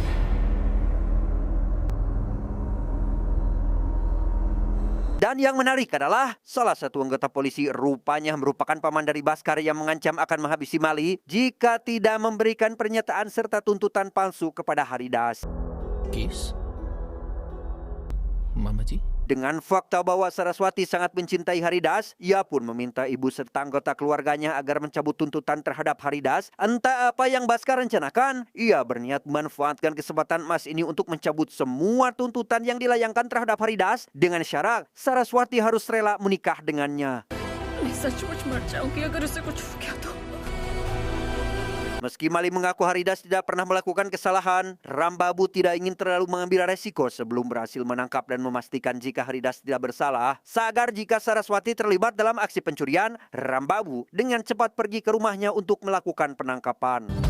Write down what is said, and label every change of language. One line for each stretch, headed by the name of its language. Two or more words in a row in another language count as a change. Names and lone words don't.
Indonesian: Dan yang menarik adalah salah satu anggota polisi rupanya merupakan paman dari Baskar yang mengancam akan menghabisi Mali jika tidak memberikan pernyataan serta tuntutan palsu kepada Haridas.
Hindi: केस मामा जी
Indonesian: Dengan fakta bahwa Saraswati sangat mencintai Haridas, ia pun meminta ibu serta anggota keluarganya agar mencabut tuntutan terhadap Haridas. Entah apa yang Baskar rencanakan, ia berniat memanfaatkan kesempatan emas ini untuk mencabut semua tuntutan yang dilayangkan terhadap Haridas dengan syarat Saraswati harus rela menikah dengannya.
Hindi: मैं सचमुच मर जाऊंगी अगर उसे कुछ हो गया तो।
Indonesian: Meski Mali mengaku Haridas tidak pernah melakukan kesalahan, Rambabu tidak ingin terlalu mengambil resiko sebelum berhasil menangkap dan memastikan jika Haridas tidak bersalah. Sagar jika Saraswati terlibat dalam aksi pencurian, Rambabu dengan cepat pergi ke rumahnya untuk melakukan penangkapan.